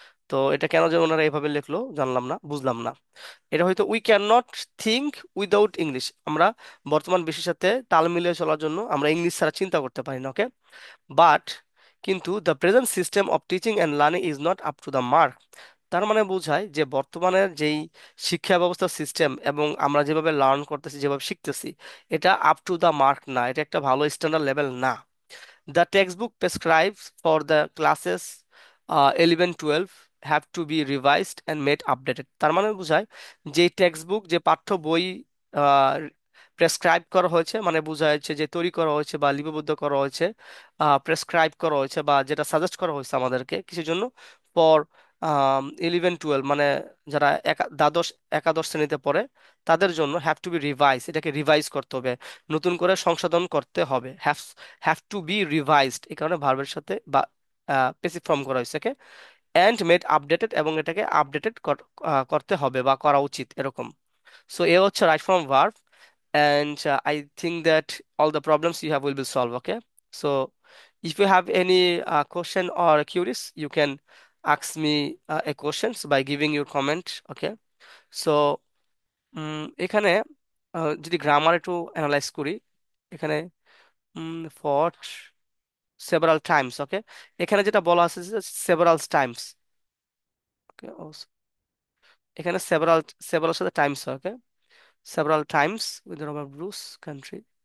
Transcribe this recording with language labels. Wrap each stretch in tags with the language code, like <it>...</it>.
<bn>তো এটা কেন যে ওনারা এভাবে লিখলো জানলাম না, বুঝলাম না। এটা হয়তো</bn> <en>we can not think without English,</en> <bn>আমরা বর্তমান বিশ্বের সাথে তাল মিলিয়ে চলার জন্য আমরা ইংলিশ ছাড়া চিন্তা করতে পারি না। ওকে, বাট কিন্তু</bn> <en>The present system of teaching and learning is not up to the mark.</en> <bn>তার মানে বোঝায় যে বর্তমানের যেই শিক্ষা ব্যবস্থার সিস্টেম এবং আমরা যেভাবে লার্ন করতেছি, যেভাবে শিখতেছি, এটা আপ টু দ্য মার্ক না, এটা একটা ভালো স্ট্যান্ডার্ড লেভেল না।</bn> <en>The textbook prescribes for the classes 11 12 have to be revised and made updated।</en> <bn>তার মানে বোঝায় যে টেক্সট বুক, যে পাঠ্য বই প্রেসক্রাইব করা হয়েছে, মানে বোঝা যাচ্ছে যে তৈরি করা হয়েছে বা লিপিবদ্ধ করা হয়েছে, প্রেসক্রাইব করা হয়েছে বা যেটা সাজেস্ট করা হয়েছে আমাদেরকে কিসের জন্য, ফর 11 12 মানে যারা দ্বাদশ একাদশ শ্রেণীতে পড়ে তাদের জন্য হ্যাভ টু বি রিভাইজ, এটাকে রিভাইজ করতে হবে, নতুন করে সংশোধন করতে হবে। Have have to B revised এই কারণে ভার্বের সাথে বা পেসিভ ফর্ম করা হয়েছে, ওকে। অ্যান্ড মেড আপডেটেড, এবং এটাকে আপডেটেড করতে হবে বা করা উচিত এরকম।</bn> <en>So এ হচ্ছে right from verb, and I think that all the problems you have will be solved, okay? So if you have any question or queries, you can ask me a questions by giving your comment, okay?</en> <bn>So এখানে যদি grammar একটু analyse করি, এখানে for several Times, ওকে, এখানে যেটা বলা আছে যে সেভারাল টাইমস, ওকে, এখানে সেভারাল সেভারাল সাথে Times, okay, several Times with Robert Bruce country.</bn>